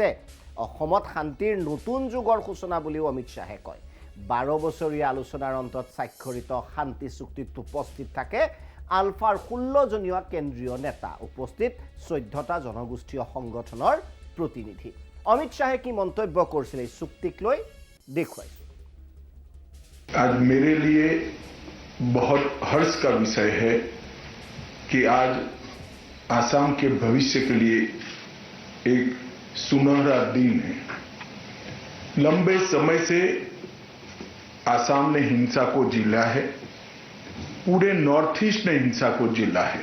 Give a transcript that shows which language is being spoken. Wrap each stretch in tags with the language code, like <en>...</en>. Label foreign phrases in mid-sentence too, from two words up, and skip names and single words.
<as>অসমত শান্তিৰ নতুন যুগৰ সূচনা বুলিও অমিত শ্বাহে কয়। ১২ বছৰীয়া আলোচনাৰ অন্তত স্বাক্ষৰিত শান্তি চুক্তিত উপস্থিত থাকে আলফাৰ ১৬জনীয়া কেন্দ্ৰীয় নেতা, উপস্থিত ১৪টা জনগোষ্ঠীয় সংগঠনৰ প্ৰতিনিধি। অমিত শ্বাহে কি মন্তব্য কৰিছিল এই চুক্তিক লৈ দেখুৱাইছো।</as> <hi>आज मेरे लिए बहुत हर्ष का विषय है कि आज आसाम के भविष्य के लिए एक सुनहरा दिन है। लंबे समय से आसाम ने हिंसा को झेला है, पूरे नॉर्थ ईस्ट ने हिंसा को झेला है।</hi>